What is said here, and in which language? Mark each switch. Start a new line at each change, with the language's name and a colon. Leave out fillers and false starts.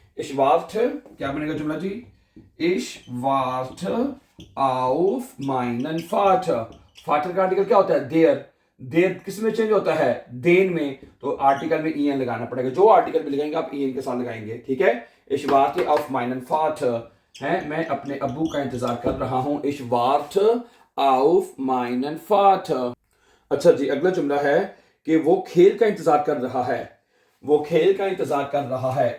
German: Ich warte,
Hindi: क्या बनेगा जुमला जी?
German: Ich warte auf meinen Vater,
Hindi: father का आर्टिकल क्या होता है? देर। देर किस में चेंज होता है? देन में। तो आर्टिकल में ईएन लगाना पड़ेगा, जो आर्टिकल भी लगाएंगे आप ईएन के साथ लगाएंगे, ठीक है।
German: Ich warte auf meinen Vater
Hindi: है, मैं अपने अब्बू का इंतजार कर रहा हूं।
German: Ich warte auf meinen Vater।
Hindi: अच्छा जी, अगला जुमला है कि वो खेल का इंतजार कर रहा है, वो खेल का इंतजार कर रहा है।